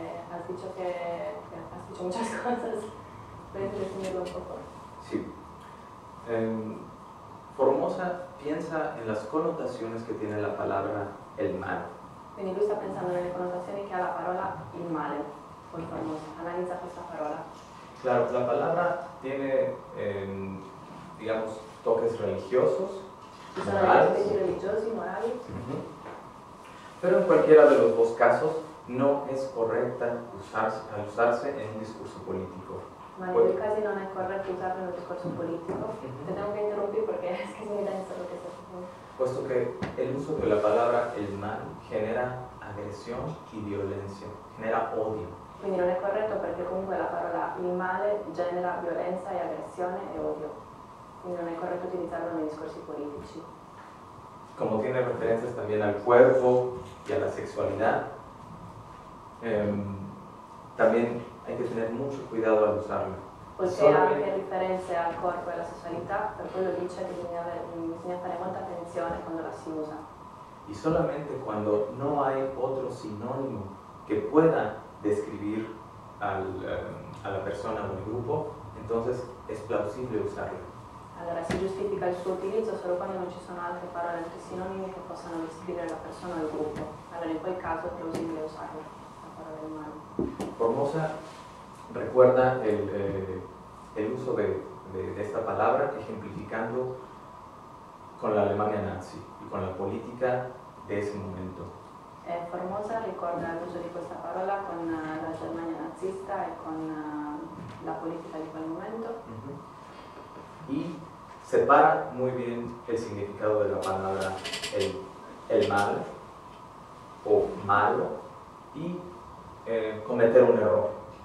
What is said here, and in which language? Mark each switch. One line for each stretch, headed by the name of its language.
Spanish: Has dicho que has dicho muchas cosas. ¿Puedes resumirlo un poco? Sí. Formosa piensa en las connotaciones que tiene la palabra el mal.
Italian: Quindi lui sta pensando nelle connotazioni che ha la parola il male. Paul Formosa analizza questa parola.
Spanish: Claro, la palabra tiene, digamos, toques religiosos,
Italian: Ci sono degli
Spanish: morales,
Italian: aspetti religiosi, morali,
Spanish: pero en cualquiera de los dos casos no es correcta al usarse en un discurso político.
Italian: ma nei due casi non è corretto usarlo in un discorso politico.
Spanish: Te tengo que interrumpir porque es que es muy denso lo que estás diciendo. Puesto que el uso de la palabra el mal genera agresión y violencia, genera odio.
Italian: Quindi non è corretto perché comunque la parola il male genera violenza e aggressione e odio. quindi non è corretto utilizzarlo nei discorsi politici.
Spanish: Como tiene referencias también al cuerpo y a la sexualidad, también hay que tener mucho cuidado al usarlo.
Italian: Poiché ha anche riferenze al corpo e alla sessualità, per quello dice che bisogna fare molta attenzione quando la si usa.
Spanish: Y solamente cuando no hay otro sinónimo que pueda describir a la persona o el grupo, entonces es plausible usarlo.
Italian: Allora si giustifica il suo utilizzo solo quando non ci sono altre parole, altri sinonimi che possano descrivere la persona o il gruppo. Allora in quel caso è plausibile usarlo, la parola del male.
Spanish: Formosa recuerda el uso de esta palabra ejemplificando con la Alemania nazi y con la política de ese momento.
Italian: Formosa ricorda l'uso di questa parola con la Germania nazista e con la politica di quel momento.
Spanish: Y separa muy bien el significado de la palabra el mal o malo y cometer un error.